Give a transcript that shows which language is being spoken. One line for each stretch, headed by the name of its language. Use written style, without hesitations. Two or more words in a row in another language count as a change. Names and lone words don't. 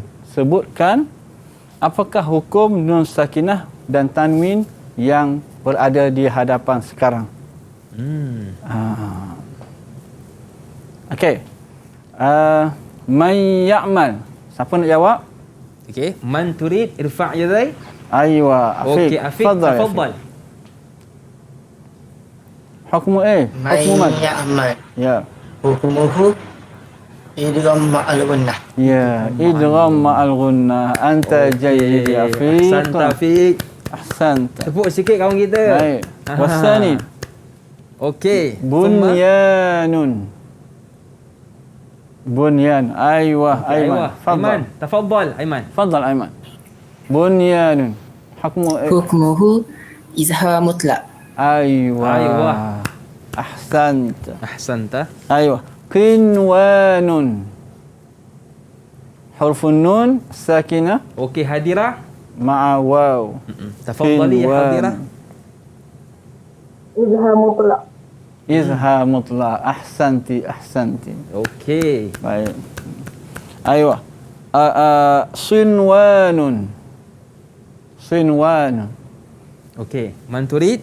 Malay: Sebutkan apakah hukum nun sakinah dan tanwin yang berada di hadapan sekarang. Okey.
Arabic: من يعمل.
Malay: Siapa nak jawab? Okey,
Arabic: من تريد ارفع يدي. Aywa, Afiq. Okey, Afiq, tafadhal. حكم حكم من ya'mal. Ya. حكمه إدغام مع الغنة. يا، إدغام مع الغنة. أنت جيد يا Afiq. Ahsanta Afiq. Ahsanta.
Malay: Tepuk sikit kawan kita. Baik. Wasani. Okey.
Arabic: Bunyanun. Bunyan. Aywa, Aiman. Aiman, tafadhal Aiman. Tafadhal Aiman. بنيان. حكم حكمه إظهار مطلق. Aywa. Ahsanta. Ahsanta. أيوا. قنوان. حروف نون ساكنة Okey, Hadira. مع واو. تفضلي يا Hadira. إظهار مطلق. إظهار مطلق. أحسنت. Okey. Baik. أيوا. صنوان. Okey، من تريد.